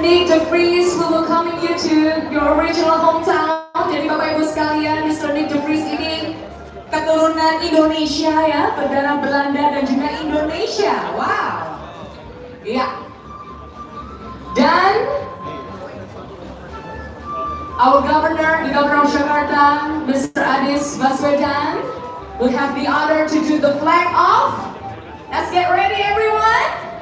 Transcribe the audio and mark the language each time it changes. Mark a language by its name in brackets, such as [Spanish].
[English] Nick De Vries will welcome you to your original hometown. [Indonesian] Jadi Bapak Ibu sekalian, Mr. Nick De Vries ini keturunan Indonesia ya, berdarah Belanda dan juga Indonesia. Wow. Iya. [English] Dan our governor, the governor of Jakarta, Mr. Anies Baswedan, will have the honor to do the flag off. Let's get ready, everyone.